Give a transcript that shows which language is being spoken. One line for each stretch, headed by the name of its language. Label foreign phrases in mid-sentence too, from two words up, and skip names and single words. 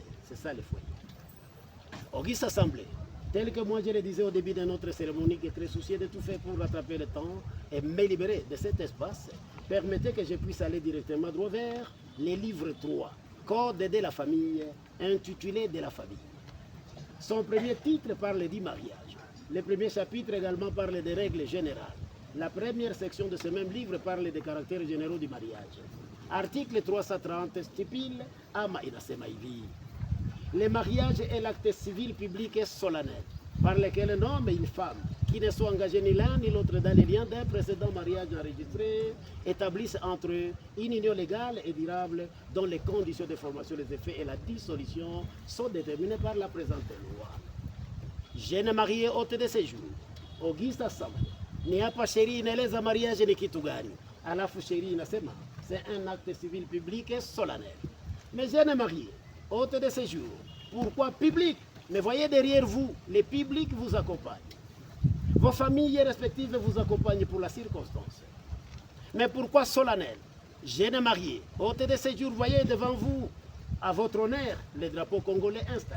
French: C'est ça le foyer. Auguste Assemblée, tel que moi je le disais au début de notre cérémonie, qui est très soucieux de tout faire pour rattraper le temps et me libérer de cet espace, permettez que je puisse aller directement droit vers les livres 3, Code de la famille, intitulé de la famille. Son premier titre parle du mariage. Le premier chapitre également parle des règles générales. La première section de ce même livre parle des caractères généraux du mariage. Article 330 stipule
Swahili: ama inasema hivi:
French: le mariage est l'acte civil public et solennel par lequel un homme et une femme qui ne sont engagés ni l'un ni l'autre dans les liens d'un précédent mariage enregistré établissent entre eux une union légale et durable dont les conditions de formation, les effets et la dissolution sont déterminées par la présente loi. Jeune marié hôte de séjour, Auguste Assemblée,
Swahili: ni hapa sheria inaeleza mariage ni kitu gani, alafu sheria inasema
French: c'est un acte civil public et solennel. Mais jeune marié, hôte de séjour, pourquoi public? Mais voyez derrière vous, les publics vous accompagnent. Vos familles respectives vous accompagnent pour la circonstance. Mais pourquoi solennel? Jeune marié, hôte de séjour, voyez devant vous, à votre honneur, le drapeau congolais installé.